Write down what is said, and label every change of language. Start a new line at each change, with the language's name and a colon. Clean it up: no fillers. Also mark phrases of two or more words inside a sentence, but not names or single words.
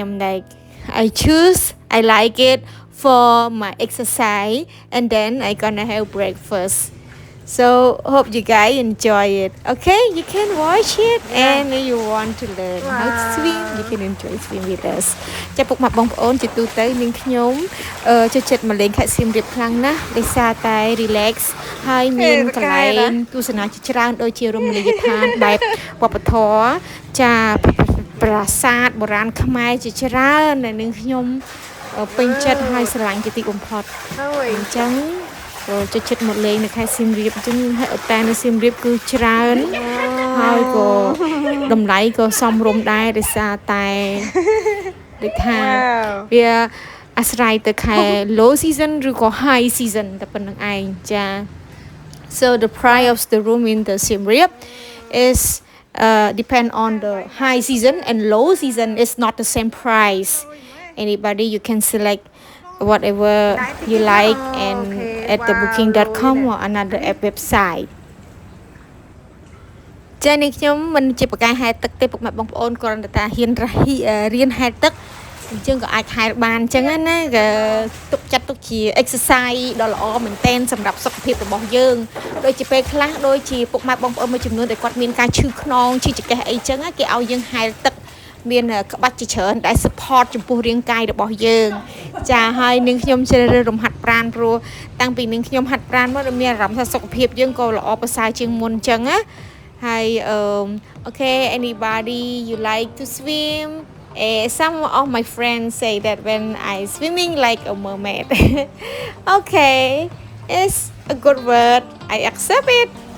English: Like I like it for my exercise, and then I gonna have breakfast. So hope you guys enjoy it. Okay, you can watch it, and you want to learn how to swim, you can enjoy swim with us.
Khmer: ចាពុកម៉ាក់បងប្អូនជាទូទៅនាងខ្ញុំចូលចិត្តមកលេងខេត្តសៀមរាបខ្លាំងណាស់ដោយសារតែ relax ហើយមានកន្លែងទស្សនាជាច្រើនដូចជា រមណីយដ្ឋានបែបវប្បធម៌ចាប្រាសាទបុរាណខ្មែរជាច្រើនដែលនាងខ្ញុំពេញចិត្ត ហើយស្រឡាញ់ជាទីបំផុតអញ្ចឹងចូលចិត្តមកលេងនៅខេត្តសៀមរាបអញ្ចឹងហើយតែនៅសៀមរាបគឺច្រើនហើយក៏តម្លៃក៏សមរម្យដែរដោយសារតែដូចថាវាអាស្រ័យទៅខែ
English: low season
Khmer: ឬក៏
English: high season
Khmer: តែប៉ុណ្្នឹងឯងចា
English: So the price of the room in the Siem Reap is depend on the high season and low season is not the same price. Anybody you can select whatever you like and at the booking.com or another app website.
Khmer: ចានេះខ្ញុំមិនជាបកាយហែលទឹកទេពុកម៉ែបងប្អូនគ្រាន់តែហ៊ានរៀនហែលទឹកអញ្ចឹងក៏អាចហែលបានអញ្ចឹងណាក៏ទុកចិត្តទុកជា exercise ដ៏ល្អ មែនតែនសម្រាប់សុខភាពរបស់យើងដូចជាពេលខ្លះដូចជាពុកម៉ែបងប្អូនមួយចំនួនដែលគាត់មានការឈឺខ្នងឈឺចង្កេះ អីចឹងគេឲ្យយើងហែលទឹកមានក្បាច់ជាច្រើនដែល support ចំពោះរាងកាយរបស់យើងចាហើយនាងខ្ញុំជ្រើសរើសរំហាត់ប្រាណព្រោះតាំងពីនាងខ្ញុំហាត់ប្រាណមកមានអារម្មណ៍ថាសុខភាពយើងក៏ល្អប្រសើរជាងមុនអញ្ចឹងណាហើយ
English: okay anybody you like to swim some of my friends say that when I swimming like a mermaid okay it's a good word I accept it